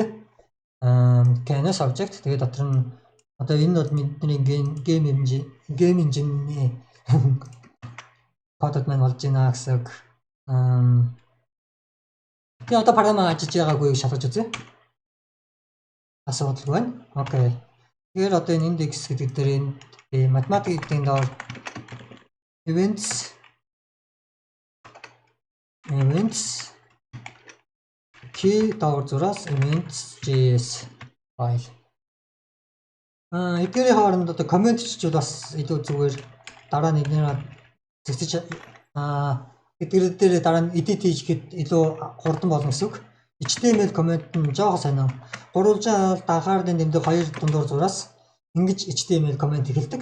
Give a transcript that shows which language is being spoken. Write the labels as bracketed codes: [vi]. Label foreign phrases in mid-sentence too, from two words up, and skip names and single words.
[en] Canvas object [mn] тэгээд дотор нь одоо энэ бол бидний [en] game engine- [mn] ийн кодод маань болж байна гэсэн үг. Тэгээ одоо програм ажиллаж байгаагүй шалгаж үзье. Асуудал байна. Окей. Тэгэхээр одоо энэ index гэдэг дээр энэ математикийн доор [en] events key [mn] доогор зураас events.js файл. Эдгээрийн хооронд одоо коммент хийчихвэл бас илүү зүгээр дараа нь эдгээр зэгцэж эдгээр дээр дараа нь edit хийхэд илүү хурдан болно гэсэн үг. HTML коммент нь жоохон сонио. Гурвалжин анхаарлын тэмдэг 2 дундуур зураас ингэж HTML коммент эхэлдэг.